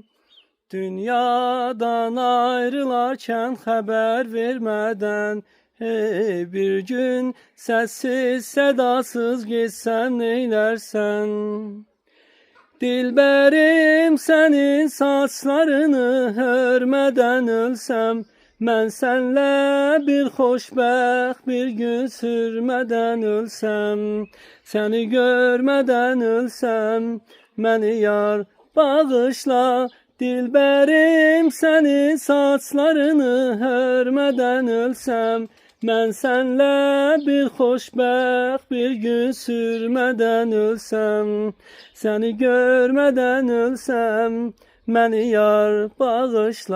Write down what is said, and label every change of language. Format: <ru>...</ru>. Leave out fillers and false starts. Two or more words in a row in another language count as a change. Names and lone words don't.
<tr>Dünyadan ayrılarken haber vermeden, hey, bir gün sessiz sedasız geçsem neylersen? Dilberim, senin saçlarını hörmeden ölsem,</tr> <az>mən sənlə bir xoşbəxt bir gün sürmədən ölsəm, səni görmədən ölsəm, məni yar bağışla. Dilberim, senin saçlarını hörmədən ölsəm, mən sənlə bir xoşbəxt bir gün sürmədən ölsəm, səni görmədən ölsəm, məni yar bağışla.</az>